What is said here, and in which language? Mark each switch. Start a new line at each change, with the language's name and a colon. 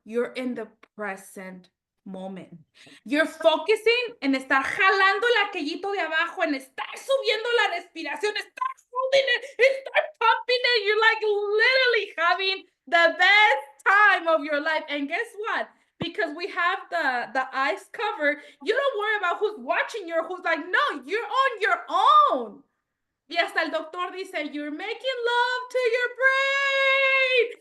English: You're in the present moment. You're focusing
Spanish: en estar jalando el aquellito de abajo, en estar subiendo la respiración, estar
English: holding it,
Spanish: estar
English: pumping it. You're like literally having the best time of your life. And guess what? Because we have the eyes covered, you don't worry about who's watching you or who's like, no, you're on your own.
Spanish: Y hasta el doctor dice,
English: you're making love to your brain.